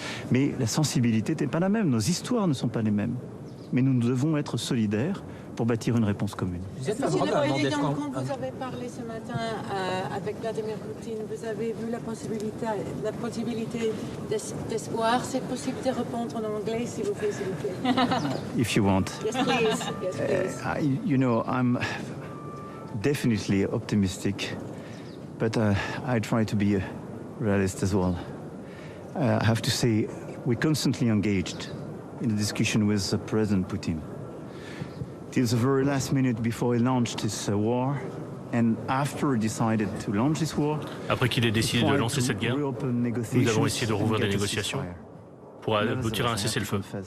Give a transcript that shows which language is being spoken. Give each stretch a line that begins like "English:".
French: Mais la sensibilité n'est pas la même, nos histoires ne sont pas les mêmes. Mais nous devons être solidaires pour bâtir une réponse commune. Monsieur le Président, quand vous avez parlé ce matin avec Vladimir Poutine, vous avez vu la possibilité d'espoir. C'est possible de répondre en anglais, s'il vous plaît,
English: If you want. Yes, please. Yes, please. You know, I'm definitely optimistic, but I try to be a realist as well. I have to say, we're constantly engaged in a discussion with President Putin. Till the very last minute before he launched this war, and after he decided to launch this war,
French: après qu'il ait décidé de lancer cette guerre, nous avons essayé de rouvrir des négociations pour aboutir à un cessez-le-feu.